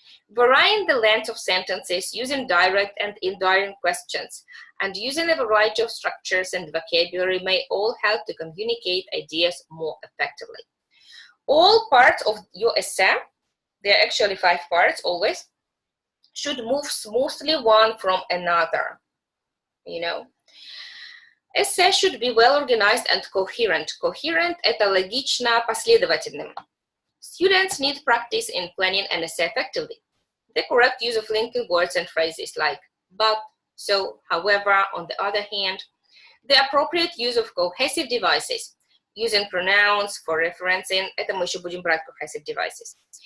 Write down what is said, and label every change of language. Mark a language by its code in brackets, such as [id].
[en] Varying the length of sentences, using direct and indirect questions, and using a variety of structures and vocabulary may all help to communicate ideas more effectively. All parts of your essay, there are actually 5 parts always, should move smoothly one from another, you know. Essay should be well organized and coherent. [ru] Coherent – это логично последовательным. [en] Students need practice in planning an essay effectively. The correct use of linking words and phrases like but, so, however, on the other hand. The appropriate use of cohesive devices, using pronouns for referencing, [ru] это мы еще будем брать [en] cohesive devices.